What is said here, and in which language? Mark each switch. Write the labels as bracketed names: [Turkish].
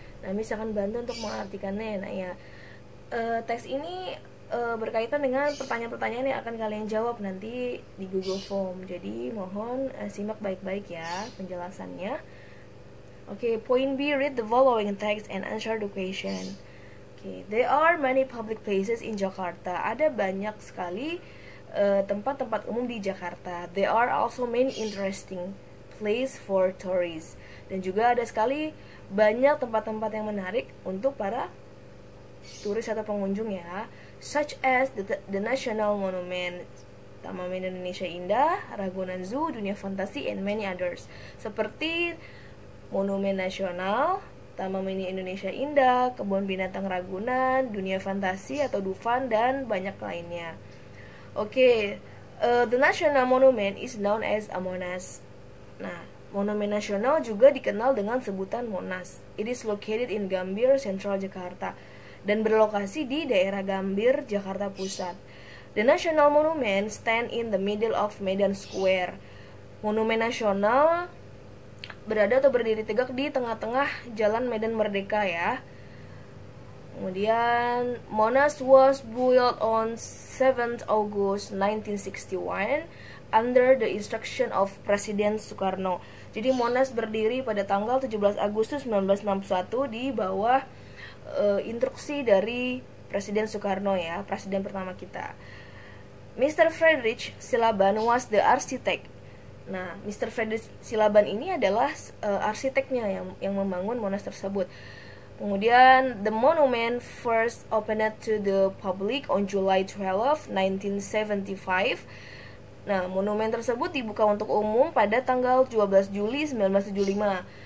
[Indonesian] Nah, Miss akan bantu untuk mengartikannya. Nah ya, teks ini berkaitan dengan pertanyaan-pertanyaan yang akan kalian jawab nanti di Google Form. Jadi mohon simak baik-baik ya penjelasannya. [English] Okay, point B, read the following text and answer the question. Okay, there are many public places in Jakarta. [Indonesian] Ada banyak sekali tempat-tempat umum di Jakarta. [English] There are also many interesting place for tourists. [Indonesian] Dan juga ada sekali banyak tempat-tempat yang menarik untuk para turis atau pengunjung ya. [English] Such as the National Monument, Taman Indonesia Indah, Ragunan Zoo, Dunia Fantasi, and many others. [Indonesian] Seperti Monumen Nasional, Taman Mini Indonesia Indah, Kebun Binatang Ragunan, Dunia Fantasi atau Dufan, dan banyak lainnya. [English] Oke, the National Monument is known as a Monas. [Indonesian] Nah, Monumen Nasional juga dikenal dengan sebutan Monas. [English] It is located in Gambir, Central Jakarta, [Indonesian] dan berlokasi di daerah Gambir, Jakarta Pusat. [English] The National Monument stand in the middle of Medan Square. [Indonesian] Monumen Nasional berada atau berdiri tegak di tengah-tengah Jalan Medan Merdeka ya. Kemudian [English] Monas was built on 7th August 1961 under the instruction of Presiden Soekarno. [Indonesian] Jadi Monas berdiri pada tanggal 17 Agustus 1961 di bawah instruksi dari Presiden Soekarno ya, presiden pertama kita. [English] Mr. Friedrich Silaban was the architect. [Indonesian] Nah, Mr. Friedrich Silaban ini adalah arsiteknya yang membangun Monas tersebut. Kemudian, [English] the monument first opened to the public on July 12, 1975. [Indonesian] Nah, monumen tersebut dibuka untuk umum pada tanggal 12 Juli 1975.